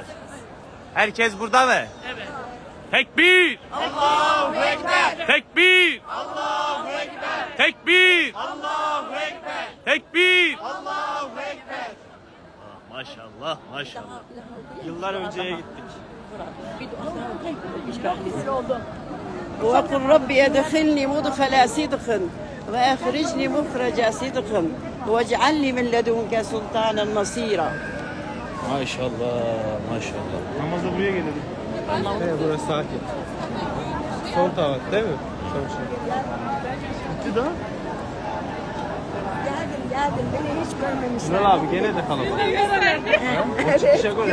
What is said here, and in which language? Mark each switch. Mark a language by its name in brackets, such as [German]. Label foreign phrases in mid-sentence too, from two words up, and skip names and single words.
[Turkish] Herkes burada mı? Evet. [Arabic] تكبير! الله أكبر! تكبير! الله أكبر! تكبير! الله أكبر! تكبير! الله أكبر! ما شاء الله، ما شاء الله. [Turkish] Yıllar önceye gittik. [Arabic] وقل ربي ادخلني مدخل صدق واخرجني مخرج صدق واجعلني من لدنك سلطانا نصيرا. [Turkish] Maşallah, maşallah. Namaza buraya gelelim. Evet, burası sakin. Sol taraf değil mi? Sol şey. Bitti daha. Geldim beni hiç görmemişler. Ünal abi gene de kalabalık. O çıkışa göre gene de